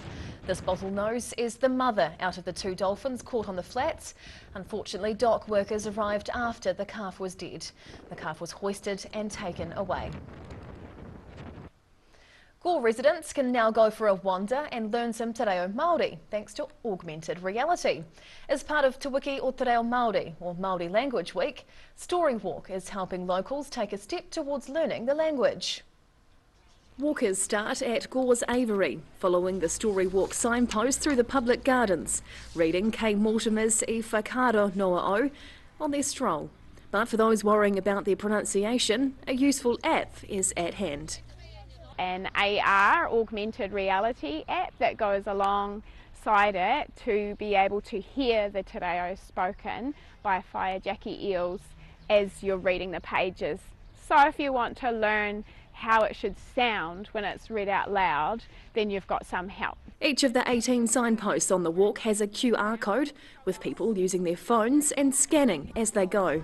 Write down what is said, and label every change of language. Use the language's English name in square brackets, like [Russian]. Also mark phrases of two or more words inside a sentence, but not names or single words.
[English] This bottlenose is the mother out of the 2 dolphins caught on the flats. Unfortunately, dock workers arrived after the calf was dead. The calf was hoisted and taken away. Gore residents can now go for a wander and learn some [Māori] te reo Māori [English] thanks to augmented reality. As part of Te Wiki o Te Reo Māori, or Māori Language Week, Story Walk is helping locals take a step towards learning the language. Walkers start at Gore's Aviary, following the Story Walk signpost through the public gardens, reading Kay Mortimer's I Whakaaro Noa O on their stroll. But for those worrying about their pronunciation, a useful app is at hand. An AR, augmented reality app, that goes alongside it to be able to hear the [Māori] te reo [English] spoken by whaiajaki eels as you're reading the pages. So if you want to learn how it should sound when it's read out loud, then you've got some help. Each of the 18 signposts on the walk has a QR code, with people using their phones and scanning as they go.